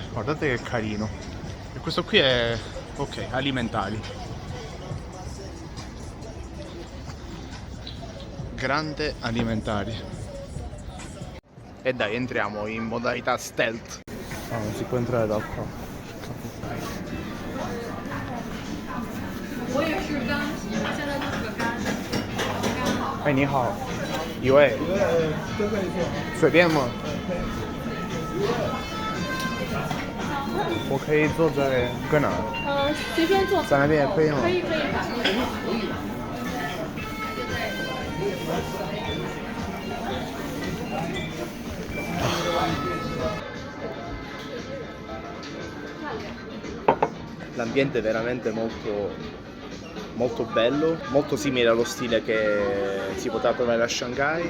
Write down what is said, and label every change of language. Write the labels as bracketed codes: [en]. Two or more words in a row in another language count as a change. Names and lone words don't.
[it] Guardate che carino. E questo qui è, ok, alimentari. Grande alimentari. E dai, entriamo in modalità stealth. No, non si può entrare da qua. [zh] 我也是刚洗，现在就是个干。哎，你好，一位，随便吗？我可以坐在搁哪？随便坐。在那边也可以吗？可以。 [it] L'ambiente è veramente molto bello, molto simile allo stile che si poteva trovare a Shanghai.